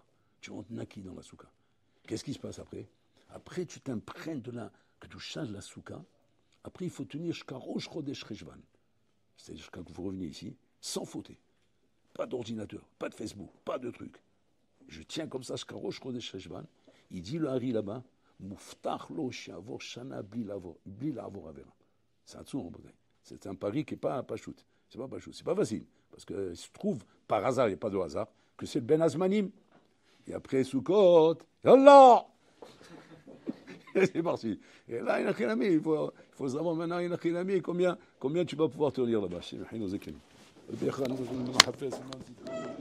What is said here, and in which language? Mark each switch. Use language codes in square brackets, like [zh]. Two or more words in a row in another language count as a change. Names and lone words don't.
[fr] Tu rentres naki dans la souka. Qu'est-ce qui se passe après? Après, tu t'imprègnes de la kedusha de la souka. Après, il faut tenir jusqu'à Rosh Chodesh Cheshvan. C'est-à-dire jusqu'à que vous reveniez ici, sans faute. Pas d'ordinateur, pas de Facebook, pas de truc. Je tiens comme ça jusqu'à Rosh Chodesh Cheshvan. Il dit le Hari là-bas, [he] מובטח לו שיעבור שנה בלי לעבור עבירה. [fr] C'est un pari qui n'est pas shoot. C'est pas shoot. C'est pas facile. Parce que se trouve, par hasard, il n'y a pas de hasard, que c'est le Ben Azmanim. Et après Sukkot, Allah. C'est parti. Et là, il faut savoir maintenant, combien tu vas pouvoir te lire là-bas.